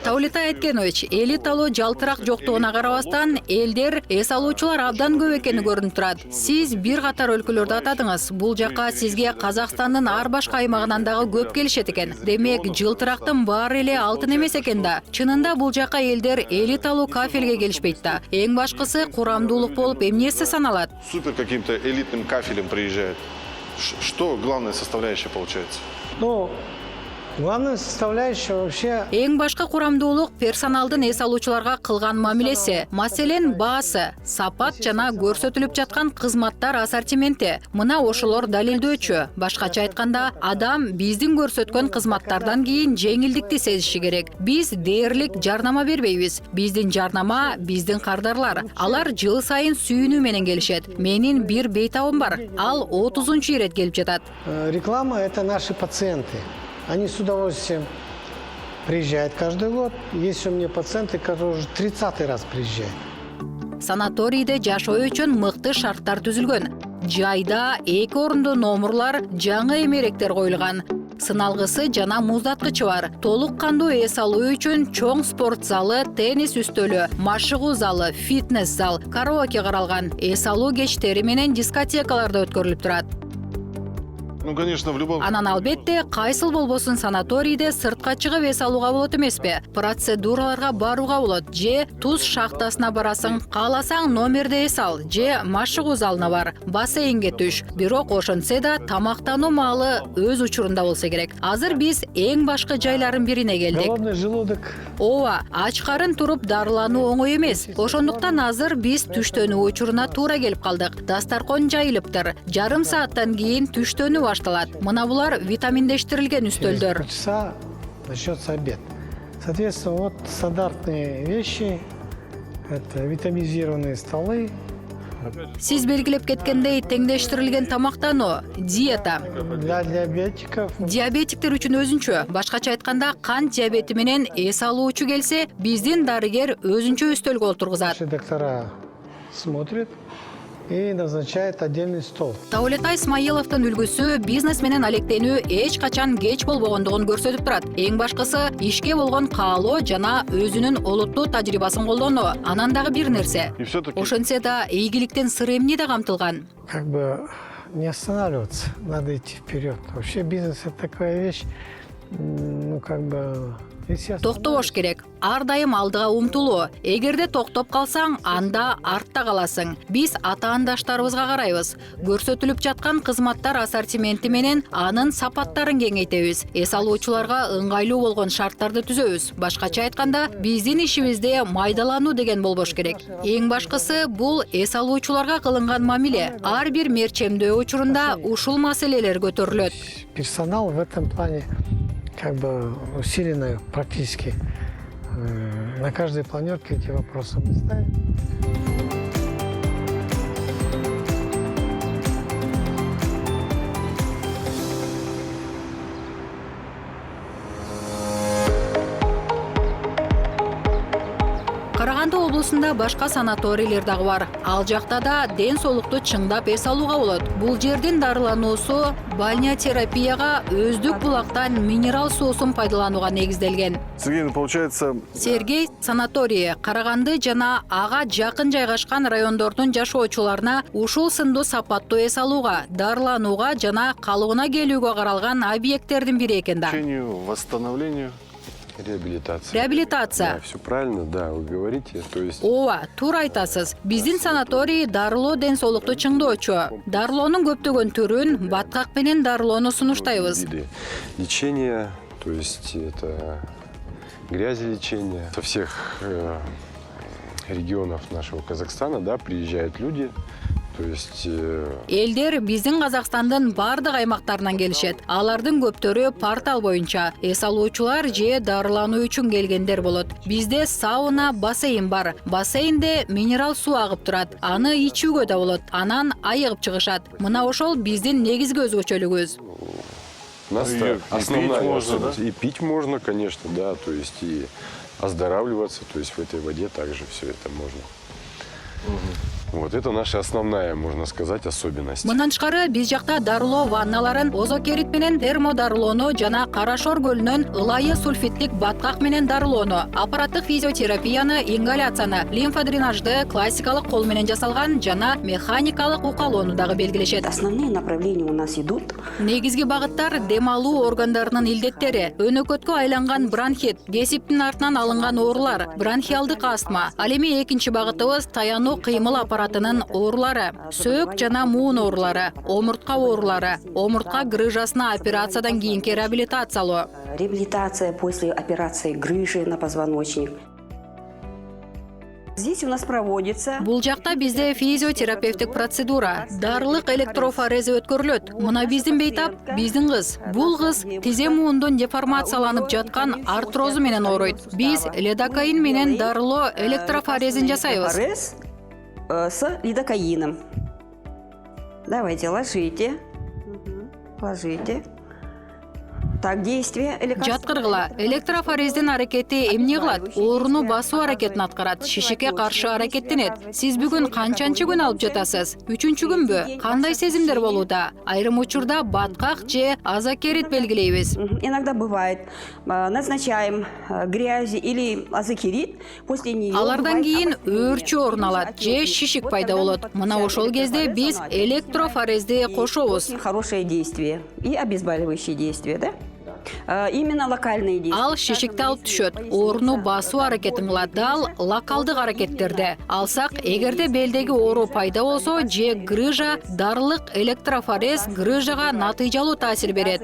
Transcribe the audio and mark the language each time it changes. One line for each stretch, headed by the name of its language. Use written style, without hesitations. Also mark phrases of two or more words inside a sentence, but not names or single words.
Kyrgyz: Таулетай Айткенович, элиталуу жалтырак жоктугуна карабастан, элдер эс алуучулар абдан көп экени көрүнүп турат. Сиз бир катар өлкөлөрдү атадыңыз. Бул жакка сизге Казакстандын ар башка аймагынан дагы көп келишет экен. Демек, жылтырактын баары эле алтын эмес экен да. Чынында бул жакка элдер элиталуу кафелге келишпейт да. Эң башкысы курамдуулук болуп эмнеси саналат.
Russian: Супер каким-то элитным кафелем приезжает. Что главная составляющая получается? Ну, главная составляющая вообще
Kyrgyz: Эң башкы курамдуулук персоналдын эс алуучуларга кылган мамилеси. Маселен, баасы, сапат жана көрсөтүлүп жаткан кызматтар ассортименти. Мына ошолор далилдөөчү. Башкача айтканда, адам биздин көрсөткөн кызматтардан кийин жеңилдикти сезиши керек. Биз дээрлик жарнама бербейбиз. Биздин жарнама биздин кардарлар. Алар жыл сайын сүйүнүү менен келишет. Менин бир бейтабым бар. Ал 30-чу ирет келип жатат.
Russian: реклама – это наши пациенты. Они с удовольствием приезжают каждый год. Есть у меня пациенты, которые уже 30-й раз приезжают.
Kyrgyz: Санаторийде жашоо үчүн мыкты шарттар түзүлгөн. Жайда 2 орундуу номурлар, жаңы эмеректер коюлган. Сыналгысы жана муздаткычы бар. Толук кандуу эс алуу үчүн чоң спорт залы, теннис үстөлү, машыгуу залы, фитнес зал, караоке каралган. Эс алуу кечтери менен дискотекаларда өткөрүлүп турат.
Russian: Ну, конечно, в любом...
Kyrgyz: Анан албетте, кайсыл болбосун санаторийде сыртка чыгып эс алууга болот эмеспи? Процедураларга барууга болот. Же туз шахтасына барасың, кааласаң номерде эс ал, же машыгуу залына бар, бассейнге түш. Бирок ошентсе да тамактануу маалы өз учурунда болсо керек. Азыр биз эң башкы жайлардын бирине келдик.
Russian: Голодный желудок.
Kyrgyz: Ооба, ач карын туруп дарылануу оңой эмес. Ошондуктан азыр биз түштөнүү учуруна туура келип калдык. Дастаркон жайылыптыр. Жарым сааттан кийин түштөнүү башталат. Мына булар витаминдештирилген үстөлдөр.
Russian: Полчаса начнется обед. Соответственно, вот стандартные вещи. Это витаминизированные столы.
Kyrgyz: Сиз белгилеп кеткендей теңдештирилген тамактануу, диета.
Russian: Для диабетиков.
Kyrgyz: Диабетиктер үчүн өзүнчө. Башкача айтканда, кант диабети менен эс алуучу келсе, биздин дарыгер өзүнчө үстөлгө отургузат.
Russian: Наши доктора смотрят и назначают отдельный стол.
Kyrgyz: Таулетай Исмаиловдун үлгүсү бизнес менен алектенүү эч качан кеч болбогондугун көрсөтүп турат. Эң башкысы ишке болгон каалоо жана өзүнүн олуттуу тажрыйбасын колдонуу. Анан дагы бир нерсе.
Russian: И все-таки...
Kyrgyz: Ошентсе да ийгиликтен сыр эмне да камтылган.
Russian: Как бы не останавливаться, надо идти вперед. Вообще бизнес – это такая вещь, ну как бы...
Kyrgyz: Токтобош керек. Ар дайым алдыга умтулуу. Эгерде токтоп калсаң, анда артта каласың. Биз ата-андаштарыбызга карайбыз. Көрсөтүлүп жаткан кызматтар ассортименти менен анын сапаттарын кеңейтебиз. Эс алуучуларга ыңгайлуу болгон шарттарды түзөбүз. Башкача айтканда, биздин ишибизде майдалануу деген болбош керек. Эң башкысы бул эс алуучуларга кылынган мамиле. Ар бир мерчемдөө учурунда ушул маселелер көтөрүлөт.
Russian: Персонал в этом плане как бы усиленно практически на каждой планерке эти вопросы мы ставим.
Kyrgyz: Караганды облусунда башка санаторийлер дагы бар. Ал жакта да ден соолукту чыңдап эс алууга болот. Бул жердин дарылануусу бальнеотерапияга өздүк булактан минерал суусун пайдаланууга негизделген.
Russian: Сергей, ну, получается...
Kyrgyz: Сергей санаторийи Караганды жана ага жакын жайгашкан райондордун жашоочуларына ушул сындуу сапаттуу эс алууга, дарыланууга жана калыбына келүүгө каралган объекттердин бири экен да.
Russian: Восстановлению Реабилитация. Реабилитация. Все правильно, да, вы говорите. То есть
Kyrgyz: Ооба, туура айтасыз. Биздин санаторий дарылоо ден соолукту чыңдоочу. Дарылоонун көптөгөн түрүн баткак менен дарылоону сунуштайбыз.
Russian: виды лечения, то есть это грязелечение. Со всех регионов нашего Казахстана, да, приезжают люди. То есть
Kyrgyz: Элдер биздин Казакстандын бардык аймактарынан келишет. Алардын көптөрү портал боюнча эс алуучулар же дарылануу үчүн келгендер болот. Бизде сауна, бассейн бар. Бассейнде минерал суу агып турат. Аны ичүүгө да болот. Анан айыгып чыгышат. Мына ошол биздин негизги өзгөчөлүгүбүз.
Russian: у нас И основная пить можно, особенность. И пить можно, конечно, да, то есть и оздоравливаться, то есть в этой воде также все это можно. Вот это наша основная, можно сказать, особенность.
Kyrgyz: Мындан тышкары биз жакта дарылоо ванналарын озокерит менен термодарылоону жана Карашор көлүнөн ылайы сульфиттик баткак менен дарылоону, аппараттык физиотерапияны, ингаляцияны, лимфодренажды классикалык кол менен жасалган жана механикалык укалоону дагы белгилешет.
Russian: Основные направления у нас идут.
Kyrgyz: Негизги багыттар дем алуу органдарынын илдеттери, өнөкөткө айланган бронхит, кесиптин артынан алынган оорулар, бронхиалдык астма. Ал эми экинчи багытыбыз таянуу кыймыл аппаратынын оорулары, сөөк жана муун оорулары, омуртка оорулары, омуртка грыжасына операциядан кийинки реабилитациялоо.
Russian: Реабилитация после операции грыжи на позвоночник. Здесь у нас проводится...
Kyrgyz: Бул жакта бизде физиотерапевтик процедура, дарылык электрофорези өткөрүлөт. Мына биздин бейтап, биздин кыз. Бул кыз тизе муундун деформацияланып жаткан артрозу менен ооруйт. Биз лидокаин менен дарылоо электрофорезин жасайбыз.
Russian: Форез с лидокаином. Давайте, ложите. Ложите. Так, действие лекарства.
Kyrgyz: Жаткыргыла. Электрофорездин аракети эмне кылат? Ооруну басуу аракетин аткарат, шишикке каршы аракеттенет. Сиз бүгүн канчанчы күн алып жатасыз? 3-чү күнбү? Кандай сезимдер болууда? Айрым учурда баткак же азокерит белгилейбиз.
Russian: Иногда бывает, назначаем грязи или азокерит, после нее...
Kyrgyz: Алардан кийин өөрчү орун алат же шишик пайда болот. Мына ошол кезде биз электрофорезди кошобуз.
Russian: Хорошее действие и обезболивающее действие, да? Именно локальные действия.
Kyrgyz: Ал шишикти алып түшөт. Ооруну басуу аракетин кылат. Дал локалдык аракеттерде алсак, эгерде белдеги оору пайда болсо же грыжа, дарылык электрофорез грыжага натыйжалуу таасир берет.